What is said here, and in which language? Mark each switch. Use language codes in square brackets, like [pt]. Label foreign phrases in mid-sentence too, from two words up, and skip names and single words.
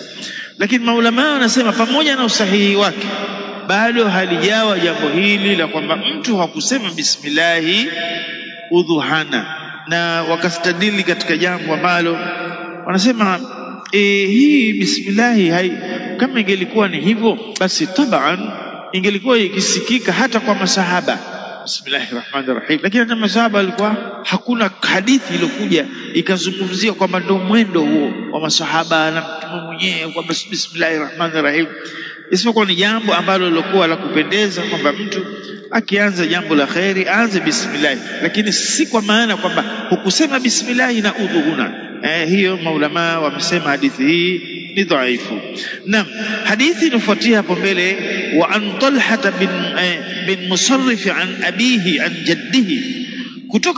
[sw] Lakini maulama wanasema pamoja na usahihi wake bado halijawa jambo hili la kwamba mtu hakusema bismillahi udhu hana, na wakastadili katika jambo ambalo wanasema hii bismillahi kama ingelikuwa ni hivyo, basi taban ingelikuwa ikisikika hata kwa masahaba [ar] بسم الله الرحمن الرحيم, [sw] lakini hata masahaba alikuwa hakuna hadithi iliyokuja ikazungumzia kwamba ndio mwendo huo wa masahaba na mtume mwenyewe kwamba [ar] بسم الله الرحمن الرحيم, [sw] isipokuwa ni jambo ambalo lilikuwa la kupendeza kwamba mtu akianza jambo la khairi aanze bismillah, lakini si kwa maana kwamba hukusema bismillah na udhu huna. Hiyo maulama wamesema hadithi hii ni dhaifu. Naam, hadithi inafuatia hapo mbele, [ar] وعن طلحة بن مصرف عن أبيه عن جده, [sw] kutoka